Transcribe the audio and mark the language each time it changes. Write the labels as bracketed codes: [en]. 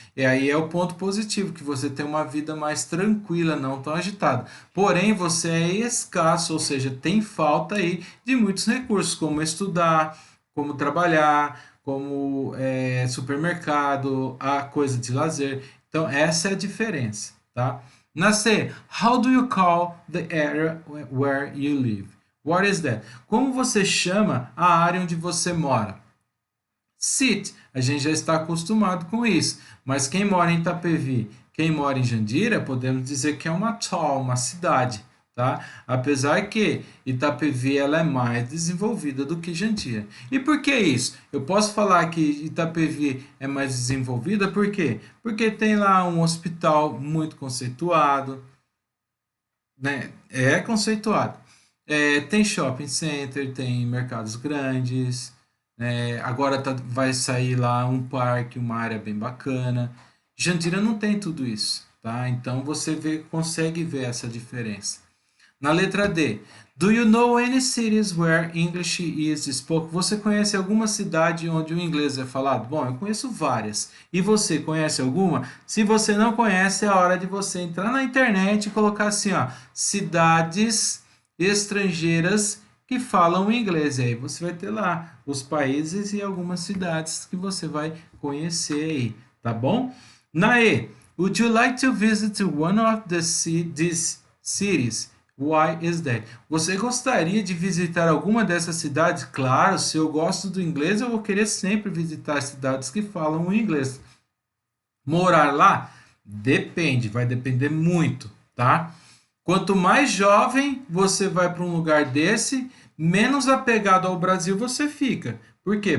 [pt] E aí é o ponto positivo, que você tem uma vida mais tranquila, não tão agitada. Porém, você é escasso, ou seja, tem falta aí de muitos recursos, como estudar, como trabalhar, como supermercado, a coisa de lazer. Então, essa é a diferença, tá? Na C, [en] how do you call the area where you live? What is that? [pt] Como você chama a área onde você mora? City, a gente já está acostumado com isso. Mas quem mora em Itapevi, quem mora em Jandira, podemos dizer que é uma town, uma cidade, tá? Apesar que Itapevi ela é mais desenvolvida do que Jandira. E por que isso? Eu posso falar que Itapevi é mais desenvolvida, por quê? Porque tem lá um hospital muito conceituado, né? É conceituado. Tem shopping center, tem mercados grandes, agora vai sair lá um parque, uma área bem bacana. Jandira não tem tudo isso, tá? Então você consegue ver essa diferença. Na letra D, [en] do you know any cities where English is spoken? [pt] Você conhece alguma cidade onde o inglês é falado? Bom, eu conheço várias. E você conhece alguma? Se você não conhece, é hora de você entrar na internet e colocar assim, ó, cidades estrangeiras que falam inglês. E aí você vai ter lá os países e algumas cidades que você vai conhecer aí, tá bom? Na E, [en] would you like to visit one of these cities? Why is that? [pt] Você gostaria de visitar alguma dessas cidades? Claro, se eu gosto do inglês, eu vou querer sempre visitar cidades que falam o inglês. Morar lá? Depende, vai depender muito, tá? Quanto mais jovem você vai para um lugar desse, menos apegado ao Brasil você fica. Por quê?